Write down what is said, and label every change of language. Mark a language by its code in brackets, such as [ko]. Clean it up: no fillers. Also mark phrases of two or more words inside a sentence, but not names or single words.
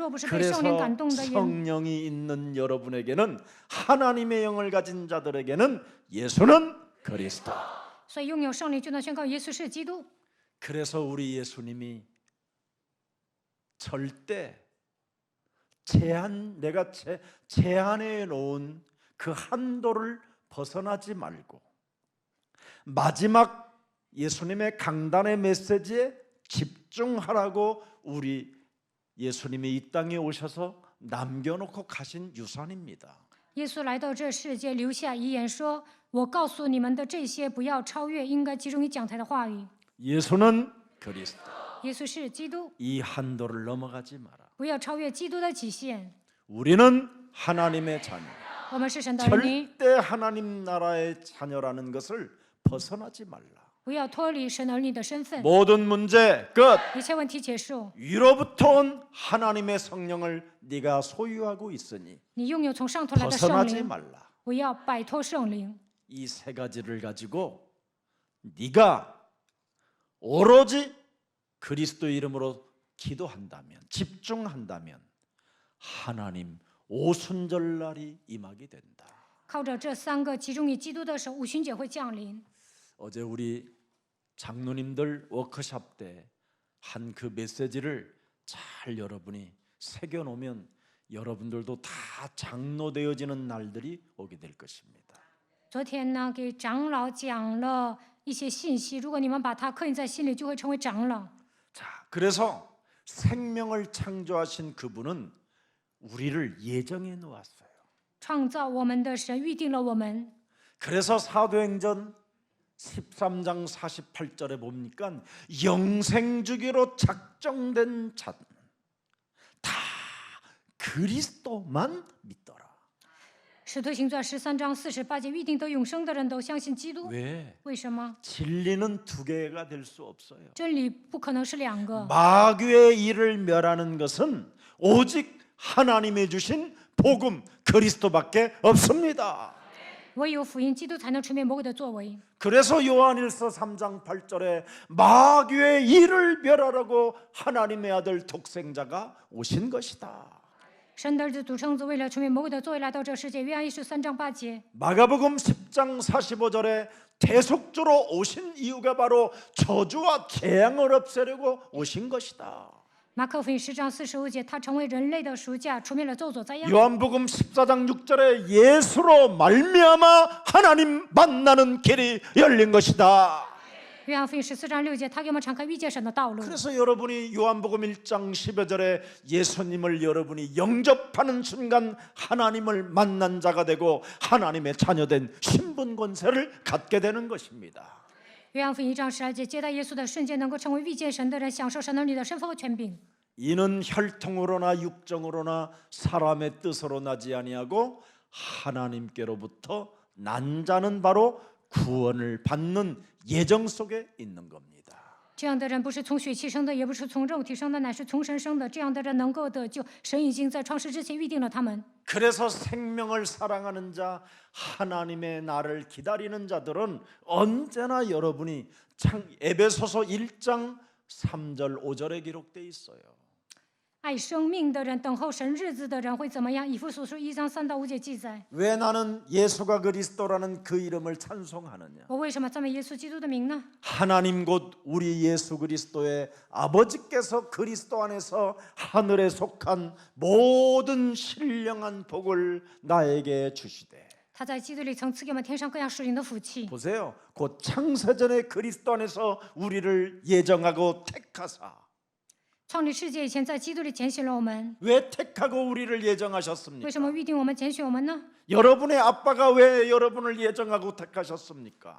[zh] 若不是被 [ko] 그래서 [zh] 圣灵感动的人， [ko] 성령이 있는 여러분에게는 하나님의 영을 가진 자들에게는 예수는 그리스도. [zh] 所以拥有圣灵就能宣告耶稣是基督。 [ko] 그래서 우리 예수님이 절대 내가 제한해 놓은 그 한도를 벗어나지 말고 마지막 예수님의 강단의 메시지에 집중하라고 우리 예수님이 이 땅에 오셔서 남겨놓고 가신 유산입니다. [zh] 耶稣来到这世界，留下遗言说：“我告诉你们的这些，不要超越，应该集中于讲台的话语。 [ko] 예수는 그리스도. [zh] 耶稣是基督， [ko] 이 한도를 넘어가지 마라. [zh] 不要超越基督的极限。 [ko] 우리는 하나님의 자녀. [zh] 我们是神的儿女， [ko] 절대 하나님 나라의 자녀라는 것을 벗어나지 말라. [zh] 不要脱离神儿女的身份。 [ko] 모든 문제 끝. [zh] 一切问题结束， [ko] 위로부터 온 하나님의 성령을 네가 소유하고 있으니 [zh] 你拥有从上头来的圣 [ko] 벗어나지 [zh] 灵， [ko] 말라. [zh] 不要摆脱圣灵。 [ko] 이 세 가지를 가지고 네가 오로지 그리스도 이름으로 기도한다면, 집중한다면 하나님 오순절날이 임하게 된다. [zh] 靠着这三个集中于基督的手，五旬节会降临。 [ko] 어제 우리 장로님들 워크숍 때 한 그 메시지를 잘 여러분이 새겨놓으면 여러분들도 다 장로 되어지는 날들이 오게 될 것입니다. [zh] 昨天呢，给长老讲了一些信息，如果你们把它刻印在心里，就会成为长老。 [ko] 자, 그래서 생명을 창조하신 그분은 우리를 예정해 놓았어요. [zh] 创造我们的神预定了我们， [ko] 그래서 사도행전 13장 48절에 보니까 영생주기로 작정된 자는 다 그리스도만 믿더라. [zh] 使徒行传13章48节预定得永生的人都相信基督。 [ko] 왜? [zh] 为什么？ [ko] 진리는 두 개가 될 수 없어요. [zh] 真理不可能是两个。 [ko] 마귀의 일을 멸하는 것은 오직 하나님이 주신 복음 그리스도밖에 없습니다. [zh] 唯有福音基督才能除灭魔鬼的作为。 [ko] 그래서 요한일서 3장 8절에 마귀의 일을 멸하라고 하나님의 아들 독생자가 오신 것이다. [zh] 神的儿子独生子为了除灭魔鬼的作为来到这世界。约翰一书3章8节。 [ko] 마가복음 10장 45절에 대속주로 오신 이유가 바로 저주와 재앙을 없애려고 오신 것이다. [zh] 马可福音10章45节，他成为人类的赎价，除灭了咒诅灾殃。 [ko] 요한복음 14장 6절에 예수로 말미암아 하나님 만나는 길이 열린 것이다. [zh] 约翰福音14章6节，他给我们敞开遇见神的道路。 [ko] 그래서 여러분이 요한복음 1장 10여절에 예수님을 여러분이 영접하는 순간 하나님을 만난 자가 되고 하나님의 자녀된 신분 권세를 갖게 되는 것입니다. [zh] 约翰福音1章12节，接待耶稣的瞬间，能够成为遇见神的人，享受神儿女的身份和权柄。 [ko] 이는 혈통으로나 육정으로나 사람의 뜻으로 나지 아니하고 하나님께로부터 난 자는 바로 구원을 받는 예정 속에 있는 겁니다. [zh] 这样的人不是从血气生的，也不是从肉体生的，乃是从神生的。这样的人能够得救，神已经在创世之前预定了他们。 [ko] 그래서 생명을 사랑하는 자, 하나님의 나를 기다리는 자들은 언제나 여러분이 에베소서 1장 3절 5절에 기록되어 있어요. [zh] 爱生命的人，等候神日子的人会怎么样？以弗所书1章3到5节记载。 [ko] 왜 나는 예수가 그리스도라는 그 이름을 찬송하느냐? [zh] 我为什么赞美耶稣基督的名呢？ [ko] 하나님 곧 우리 예수 그리스도의 아버지께서 그리스도 안에서 하늘에 속한 모든 신령한 복을 나에게 주시되. [zh] 他在基督里曾赐给我们天上各样属灵的福气。 [ko] 보세요. 곧 창세전에 그리스도 안에서 우리를 예정하고 택하사. [zh] 创立世界以前，在基督里拣选了我们。 [ko] 왜 택하고 우리를 예정하셨습니까? [zh] 为什么预定我们、拣选我们呢？ [ko] 여러분의 아빠가 왜 여러분을 예정하고 택하셨습니까?